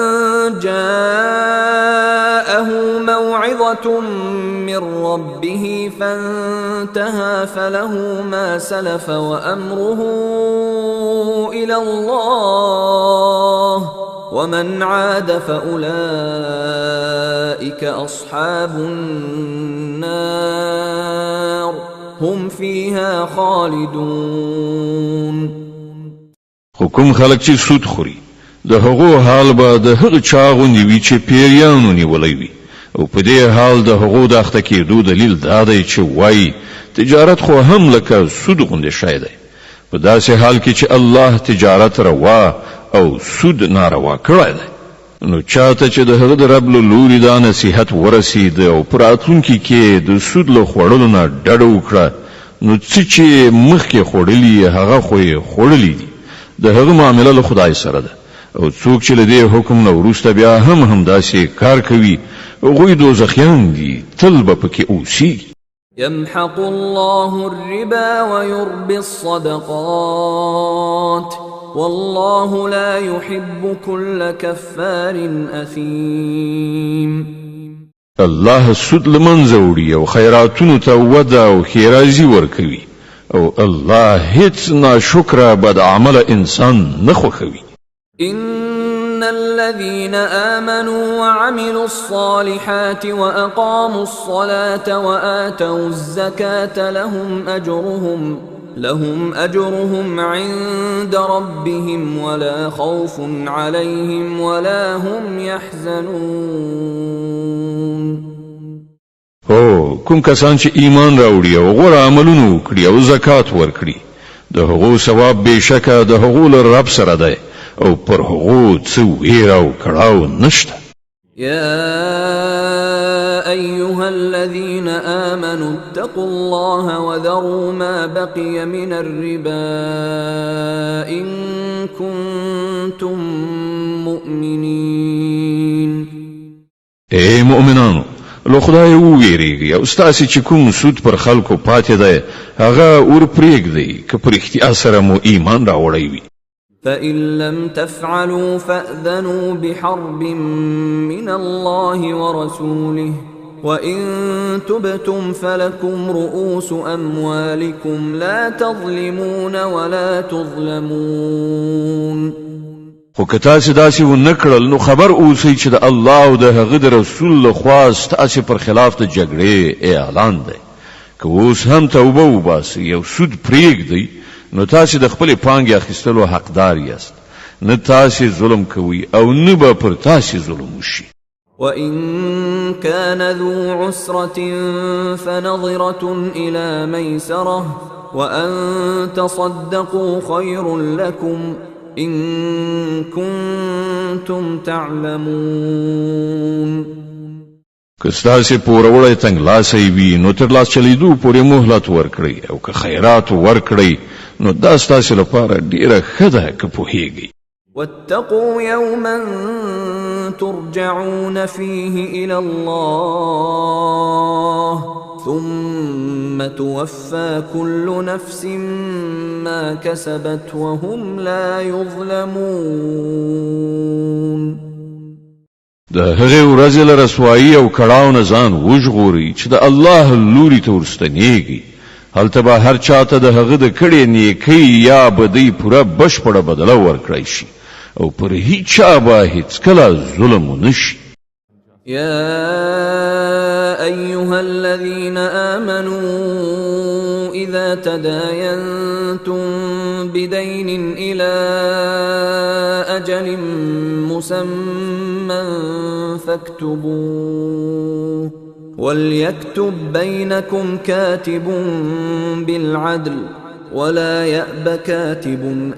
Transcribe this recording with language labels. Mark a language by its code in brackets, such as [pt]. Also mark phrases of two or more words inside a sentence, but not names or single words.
[ar] جاءه موعظة من ربه فانتهى فله ما سلف وأمره إلى الله ومن عاد فأولئك أصحاب النار هم فيها خالدون. [ps] حکم خلق چې سود خوري د هغو حال به د هغه چا غوندې وي چې پیریانو نیولی وي، او په دې حال د هغو د اخته کېدو دلیل دا دی چې وایي تجارت خو هم لکه سود غوندې شی دی. په داسې حال کې چې الله تجارت روا او سود ناروا کړی دی، نو چاته چې د هغه د رب له لوري دا نصیحت ورسید او په راتلونکي کې د سود له خوړلو نه ډډه وکړه، نو څه چې مخکې خوړلي هغه خو یې خوړلي دي. د هغه معامله له خدای سره ده، او څوک چې له دې حکم نه وروسته بیا هم داسې کار کوي هغوی دوزخیان دي تل به پکې اوسي. [ar] يمحق الله الربا ويربي الصدقات والله لا يحب كل كفار أثيم. [ps] الله سود لمنځه وړي او خیراتونو ته وده او ښېرازي ورکوي او الله هیڅ ناشکره بد عمل انسان نه خوښوي. [ar] إن الذين آمنوا وعملوا الصالحات وأقاموا الصلاة وآتوا الزكاة لهم أجرهم عند ربهم ولا خوف عليهم ولا هم يحزنون. [ps] کوم کسان چې ایمان راوړي او غوره عملونه وکړي او زکات ورکړي د هغو ثواب بېشکه د هغو له رب سره دی او پر هغو څه ویره او کړاو نشته. [ar] يا أيها الذين آمنوا اتقوا الله وذروا ما بقي من الربا إن كنتم مؤمنين. [ps] اے مؤمنانو لو خدای وویریږي او ستاسو چې کوم سود پر خلکو پاتې دی هغه ور پرېږدئ که پر اختیار سره مو ایمان راوړی وي. [ar] فإن لم تفعلوا فأذنوا بحرب من الله ورسوله وإن تبتم فلكم رؤوس أموالكم لا تظلمون ولا تظلمون. [ps] خو که تاسو داسې ونه کړل نو خبر اوسئ چې د الله او د هغه د رسول لخوا ستاسو پر خلاف د جګړې اعلان دی. که اوس هم توبه وباسئ او سود پرېږدئ نو تاسو د خپل پانګې اخیستلو حقدار یاست. نه تاسو ظلم کوئ او نه به پر تاسو ظلم وشي. [ar] وإن كان ذو عسرة فنظرة إلى ميسرة وأن تصدقوا خير لكم إن كنتم تعلمون. [ps] که ستاسو پوروړی تنګلاسۍ وي نو تر لاس چلیدو پورې مهلت ورکړئ او که خیرات ورکړئ نو دا ستاسو لپاره ډیره ښه ده که پوهیږئ. [ar] واتقوا يوما ترجعون فيه إلى الله ثم توفى كل نفس ما كسبت وهم لا يظلمون. [ps] د هغې ورځې له رسوایي او کړاو نه ځان وژغورئ چې د الله لوري ته ورستنیږي. هلته به هر چاته د هغه د کړې نیکۍ یا بدۍ پوره بشپړه بدله ورکړی شي او پر هیچا به هیڅکله ظلم ونه شي. [ar] يا أيها الذين آمنوا إذا تداينتم بدين إلى أجل مسمى فاكتبوه وليكتب بينكم كاتب بالعدل ولا يأب كاتب